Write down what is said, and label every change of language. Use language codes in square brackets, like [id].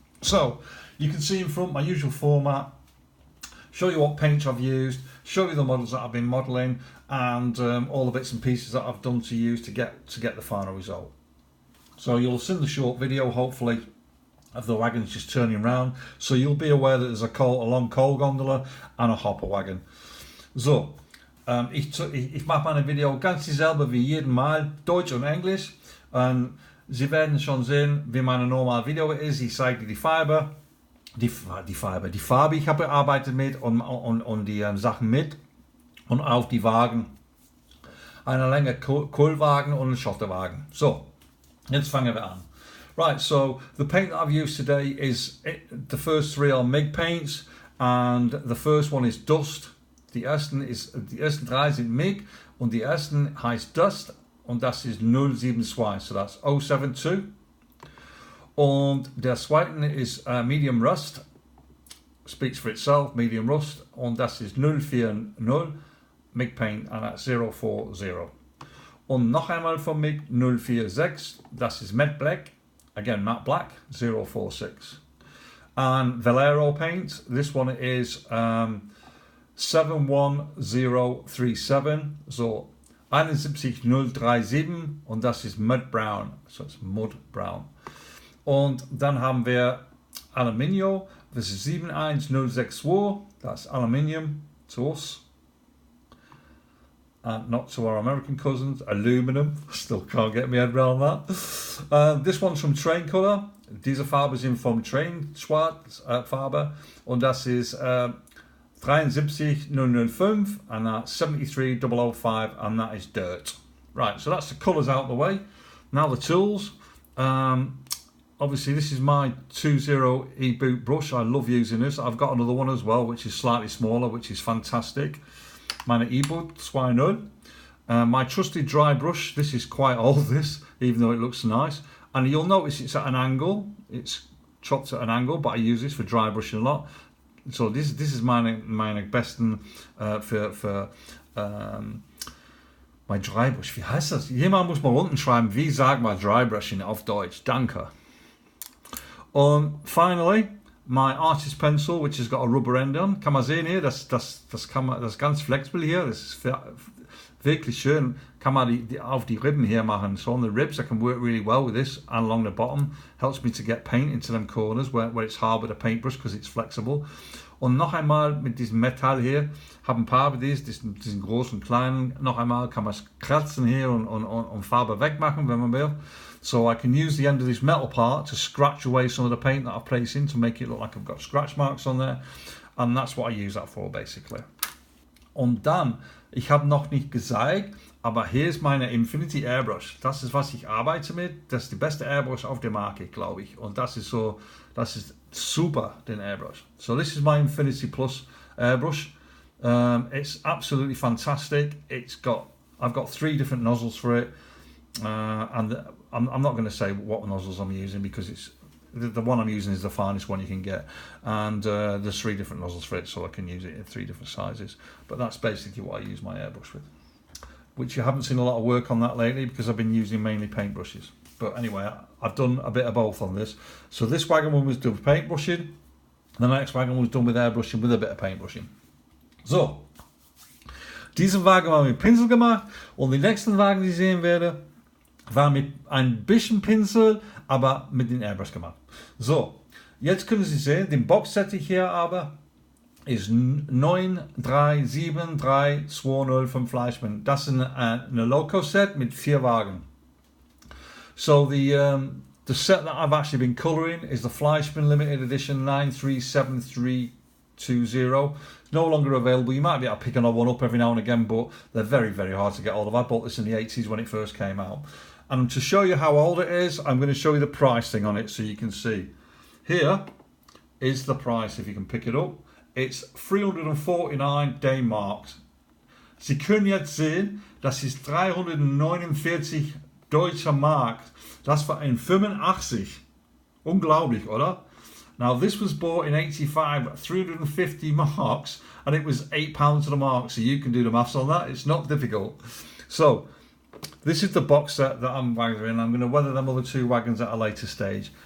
[en] So you can see in front my usual format, show you what paints I've used, show you the models that I've been modelling, and all the bits and pieces that I've done to use to get the final result. So you'll see the short video, hopefully, of the wagons just turning around. So you'll be aware that there's a long coal gondola and a hopper wagon. [de] So, ich mache meine Video ganz dieselbe wie jeden Mal, Deutsch und Englisch. Und Sie werden schon sehen, wie meine normale Video ist. Ich zeige die Farbe, die Farbe ich habe bearbeitet mit und die Sachen mit. Und auf die Wagen, eine Länge Kohlwagen und ein Schotterwagen. So. Jetzt fangen wir an. [en] Right, so the paint that I've used today is, the first three are MIG paints, and the first one is Dust. [de] Die ersten drei sind MIG und die ersten heißt Dust und das ist 072, [en] so that's 072. [de] Und der zweite ist Medium Rust, [en] speaks for itself, [de] Medium Rust, und das ist 040, [en] MIG paint, and that's 040. [de] Und noch einmal von MIG 046, das ist Matte Black, [en] again Matte Black 046. And Valero paint, this one is 71037, so 71037 [de] und das ist Mud Brown, [en] so it's Mud Brown. [de] Und dann haben wir Aluminium, das ist 71062, [en] that's Aluminium to us. And not to our American cousins, aluminum. Still can't get my head around that. This one's from Train Color. [de] Diese Farbe sind vom Train Schwarz Farbe. Und das ist 73005 [en] and that's 73005 and that is dirt. Right, so that's the colours out of the way. Now the tools. Obviously this is my 20 E-boot brush. I love using this. I've got another one as well which is slightly smaller, which is fantastic. [de] Meine E-boot 2.0. [en] My trusty dry brush, this is quite old this, even though it looks nice. And you'll notice it's at an angle, it's chopped at an angle, but I use this for dry brushing a lot. So this is [de] meine besten für mein dry brush. Wie heißt das? Jemand muss mal unten schreiben, wie sagt man dry brushing auf Deutsch. Danke. [en] Und finally, my artist pencil, which has got a rubber end on. [de] Kann man sehen hier, das ist ganz flexibel hier. Das ist wirklich schön. Kann man auf die Ribben hier machen. [en] So on the ribs, I can work really well with this, and along the bottom helps me to get paint into them corners where it's hard with a paintbrush because it's flexible. [de] Und noch einmal mit diesem Metall hier, habe ein paar von diesen großen und kleinen. Noch einmal kann man es kratzen hier und Farbe wegmachen, wenn man will. [en] So I can use the end of this metal part to scratch away some of the paint that I've placed in to make it look like I've got scratch marks on there. And that's what I use that for basically. [de] Und dann, ich habe noch nicht gezeigt, aber hier ist meine Infinity Airbrush. Das ist, was ich arbeite mit. Das ist die beste Airbrush auf dem Markt, glaube ich. Und das ist super, den Airbrush. [en] So this is my Infinity Plus airbrush. It's absolutely fantastic. I've got 3 different nozzles for it. And I'm not going to say what nozzles I'm using because it's the one I'm using is the finest one you can get, and there's 3 different nozzles for it, so I can use it in 3 different sizes. But that's basically what I use my airbrush with, which you haven't seen a lot of work on that lately because I've been using mainly paintbrushes. But anyway, I've done a bit of both on this. So this wagon one was done with paintbrushing, the next wagon was done with airbrushing with a bit of paintbrushing. [de] So, diesen Wagen haben wir mit Pinsel gemacht, und die nächsten Wagen, die ich sehen werde, war mit ein bisschen Pinsel, aber mit dem Airbrush gemacht. So, jetzt können Sie sehen, den Boxset hier aber ist 937320 von Fleischmann. Das ist eine Loco-Set mit 4 Wagen. [en] So the set that I've actually been colouring is the Fleischmann Limited Edition 9373 20. It's no longer available. You might be able to pick another one up every now and again, but they're very, very hard to get hold of. I bought this in the 80s when it first came out. And to show you how old it is, I'm going to show you the pricing on it so you can see. Here is the price, if you can pick it up. It's 349 D-Mark. [de] Sie können jetzt sehen, das ist 349 Deutsche Mark. Das war ein 85. Unglaublich, oder? [en] Now this was bought in 85 at 350 marks and it was £8 to the mark, so you can do the maths on that. It's not difficult. So this is the box set that I'm weathering. I'm going to weather them other two wagons at a later stage.